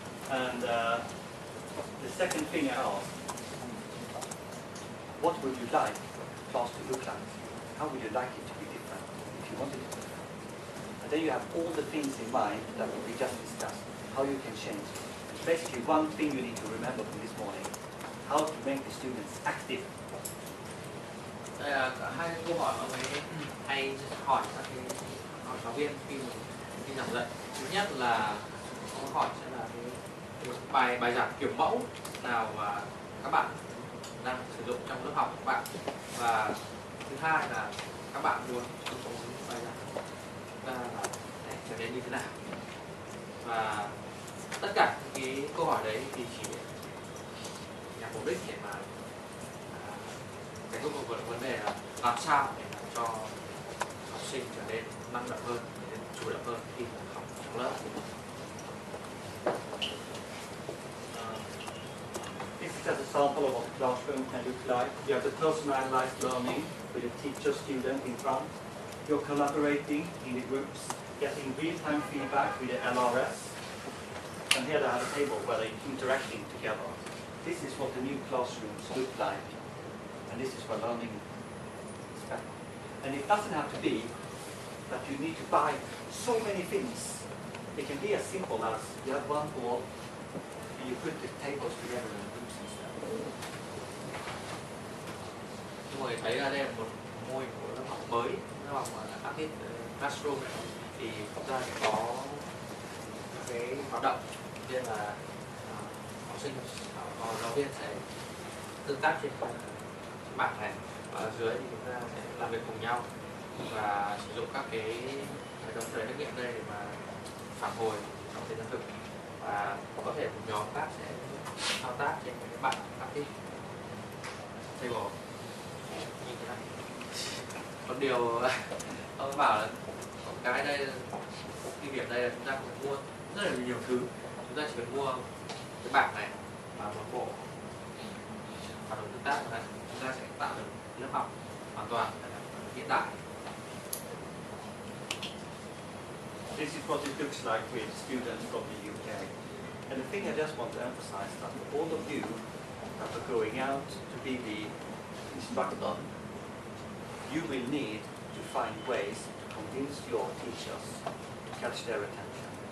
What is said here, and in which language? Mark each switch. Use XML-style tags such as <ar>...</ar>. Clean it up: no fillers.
<en>And the second thing I ask, what would you like class to look like? How would you like it to be different if you wanted it to be different? And then you have all the things in mind that we just discussed, how you can change it. Basically one thing you need to remember from this morning, how to make the students active.</en> <vi>Đây là cả hai câu hỏi mà mình hay hỏi các cái giáo viên khi giảng dạy. Thứ nhất là câu hỏi sẽ là cái bài giảng kiểu mẫu nào mà các bạn đang sử dụng trong lớp học của các bạn, và thứ hai là các bạn muốn bài giảng là trở nên như thế nào. Và tất cả cái câu hỏi đấy thì chỉ nhằm mục đích để mà cái cuối cùng của vấn đề là làm sao để làm cho học sinh trở nên năng động hơn, trở nên chủ động hơn khi học trong lớp.</vi> <en>This is just a sample of what the classroom can look like. You have the personalized learning with the teacher, student in front. You're collaborating in the groups, getting real-time feedback with the LRS. And here they have a table where they're interacting together. This is what the new classrooms look like. And this is where learning is spent. And it doesn't have to be that you need to buy so many things. It can be as simple as you have one board and you put the tables together in groups instead.</en> <vi>Mọi người thấy là đây là một mô hình của lớp học mới, lớp học Active Classroom này, thì chúng ta sẽ có cái hoạt động nên là học sinh, giáo viên sẽ tương tác trên bảng này, và ở dưới thì chúng ta sẽ làm việc cùng nhau và sử dụng các cái hệ thống trắc nghiệm đây để mà phản hồi trong thời gian thực, và có thể một nhóm khác sẽ thao tác trên cái bảng Active Table như thế này. Còn điều ông bảo là cái đây cái điểm đây là chúng ta cần mua rất là nhiều thứ, chúng ta chỉ cần mua cái bảng này và một bộ phản hồi tương tác này, chúng ta sẽ tạo được lớp học hoàn toàn hiện đại.</vi> <en>This is what it looks like with students from the UK. And the thing I just want to emphasize that all of you after going out to be the instructor, you will need to find ways to convince your teachers to catch their attention.</en>